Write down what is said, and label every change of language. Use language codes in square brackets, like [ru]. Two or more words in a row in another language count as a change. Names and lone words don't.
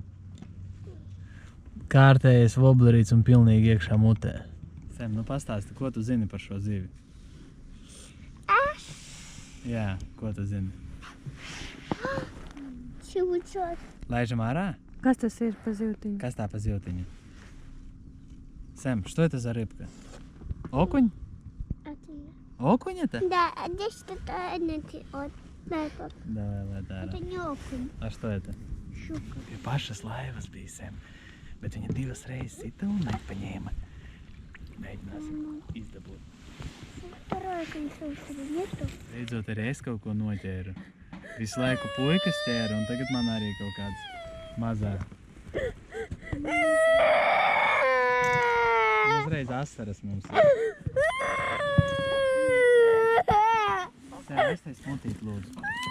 [lv] Kārtējais voblerīts un pilnīgi iekšā mutē. Sem, nu pastāsti, ko tu zini par šo zivi? Jā, ko tu zini? [ru] Чего-чего? [lv] Laižam ārā? Kas tas ir pa zivtiņu? Kas tā pa zivtiņu? [ru] Sem, что это за рыбка? Окунь? Окунь это? Да, а здесь что-то вот. Давай, Ладара. Это не окунь, А что это? щука. [lv] Pie pašas laivas bija, Sem, bet viņa 2 reizes sita un nepaņēma. Mēģināsim izdabūt. Второе кольцо нету. Beidzot arī es kaut ko noķēru. Visu laiku puikas ķēra un tagad man arī kaut kāds mazā. Uzreiz asaras mums ir. Sem, aiztais puntīt, lūdzu.